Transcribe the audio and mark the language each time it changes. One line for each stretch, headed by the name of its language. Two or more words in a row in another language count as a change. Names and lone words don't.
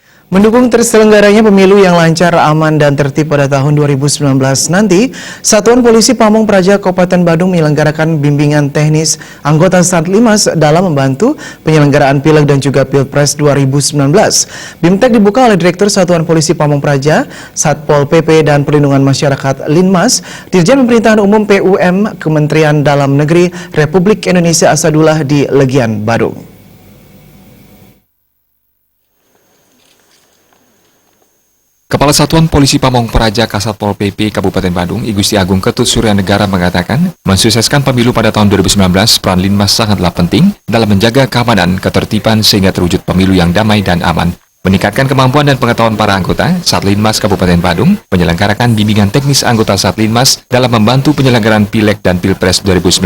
Indonesian: Mendukung terselenggaranya pemilu yang lancar, aman, dan tertib pada tahun 2019 nanti, Satuan Polisi Pamong Praja Kabupaten Badung menyelenggarakan bimbingan teknis anggota Satlimas dalam membantu penyelenggaraan Pileg dan juga Pilpres 2019. BIMTEK dibuka oleh Direktur Satuan Polisi Pamong Praja, Satpol PP dan Perlindungan Masyarakat Linmas, Dirjen Pemerintahan Umum PUM Kementerian Dalam Negeri Republik Indonesia Asadullah di Legian, Badung. Kepala Satuan Polisi Pamong Praja Kasatpol PP Kabupaten Badung, I Gusti Agung Ketut Surya Negara mengatakan, mensukseskan pemilu pada tahun 2019, peran Linmas sangatlah penting dalam menjaga keamanan, ketertiban sehingga terwujud pemilu yang damai dan aman. Meningkatkan kemampuan dan pengetahuan para anggota, Satlinmas Kabupaten Badung menyelenggarakan bimbingan teknis anggota Satlinmas dalam membantu penyelenggaraan Pileg dan Pilpres 2019.